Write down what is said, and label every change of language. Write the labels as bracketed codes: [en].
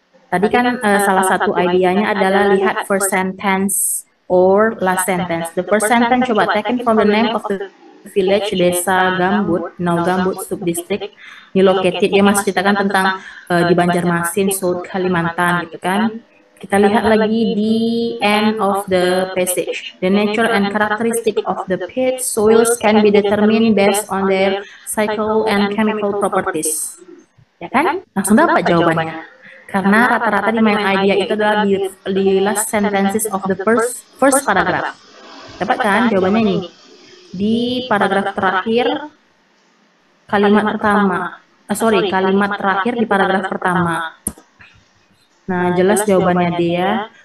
[id] Tadi kan salah satu idenya adalah lihat [en] first sentence or last sentence. The first sentence coba taken from the name of the village, desa Gambut, now Gambut subdistrict, located. [id] Dia masih ceritakan tentang di Banjarmasin, South Kalimantan gitu kan. Kita lihat lagi di [en] end of the passage. The nature and characteristic of the pit soils can be determined based on their physical and chemical properties. [id] Ya kan? Langsung dapat jawabannya. Karena rata-rata di main idea itu adalah di [en] last sentences of the first paragraph. [id] Dapat kan jawabannya ini? Di paragraf terakhir, kalimat pertama. Kalimat terakhir di paragraf pertama. Nah, jelas jawabannya dia.